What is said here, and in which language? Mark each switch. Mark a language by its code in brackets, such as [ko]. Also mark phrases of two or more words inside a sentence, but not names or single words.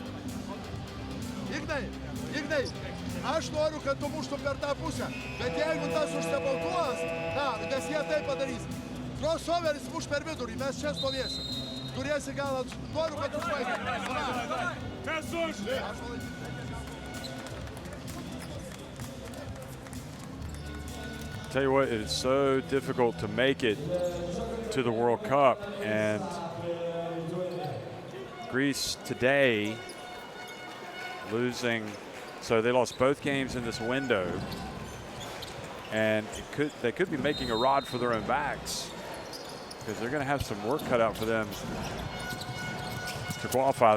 [lt] Ignai, aš noriu, kad tu muštum per tą pusę. Bet jeigu tas užsibautuos, nes jie tai padarys. Crossoveris muš per vidurį, mes čia stovėsim. Turėsi gal, noriu, kad užbaigė. Mes už! [en] Tell you what, it is so difficult to make it to the World Cup, and Greece today losing, so they lost both games in this window, and they could be making a rod for their own backs because they're going to have some work cut out for them to qualify.